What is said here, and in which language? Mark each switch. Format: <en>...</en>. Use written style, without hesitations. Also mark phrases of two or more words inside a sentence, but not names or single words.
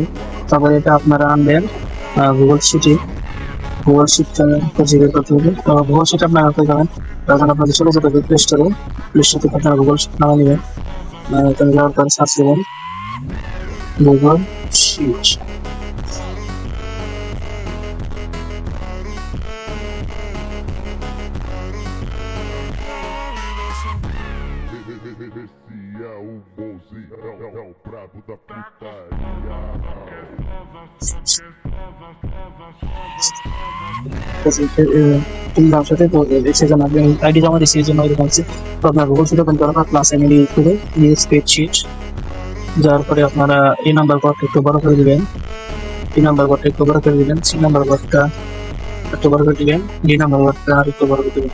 <bn>তারপরে এটা আপনারা আনবেন গুগল শিটে, গুগল শিটটা বের করতে হবে। তো গুগল শিট আপনারা করতে যাবেন, তখন আপনাদের চলে যেতে হবে প্লে স্টোরে, প্লে স্টোর থেকে আপনারা গুগল শিট নামে নেবেন। এখানে যাওয়ার পরে সার্চ দেবেন গুগল শিট।</bn> <pt>Esse é o bonzinho, é o brabo da putaria.</pt> <bn>সাথে সেজন্য আপনি আইডি জমা দিচ্ছি, এই জন্য এরকম হচ্ছে। তো আপনার গুগল শিট ওপেন করার পর প্লাস এমএল করে</bn> <en>new spreadsheet</en> <bn>যাওয়ার পরে আপনারা এই নাম্বার কোডটা একটু বড় করে দিবেন, এই নাম্বার কোডটা একটু বড় করে দিবেন, সি নাম্বার কোডটা একটু বড় করে দিবেন, ডি নাম্বার কোডটা আর একটু বড় করে দিবেন।</bn>